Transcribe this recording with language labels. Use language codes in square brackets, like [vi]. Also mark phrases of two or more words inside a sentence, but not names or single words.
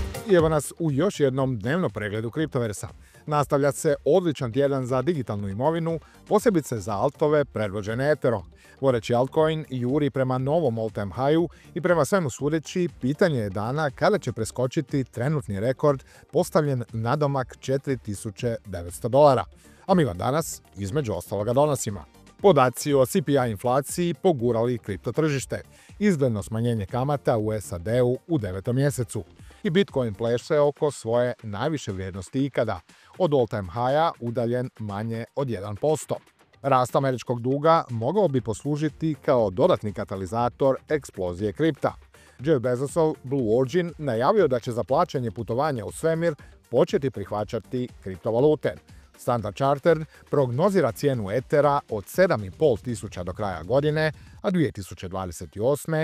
[hr] I evo nas u još jednom dnevnom pregledu kriptoversa. Nastavlja se odličan tjedan za digitalnu imovinu, posebice za altove predvođene Etherom. Vodeći altcoin juri prema novom [en] all-time high-u [hr] i prema svemu sudeći, pitanje je dana kada će preskočiti trenutni rekord postavljen nadomak $4.900. A mi vam danas, između ostaloga, donosimo podaci o CPI inflaciji pogurali kripto tržište, izgledno smanjenje kamata u SAD-u u 9. mjesecu i Bitcoin pleše oko svoje najviše vrijednosti ikada, od [en] all-time high-a [hr] udaljen manje od 1%. Rast američkog duga mogao bi poslužiti kao dodatni katalizator eksplozije kripta. Jeff Bezosov Blue Origin najavio da će za plaćanje putovanja u svemir početi prihvaćati kriptovalute. Standard Chartered prognozira cijenu Ethera od 7.500 do kraja godine, a 2028.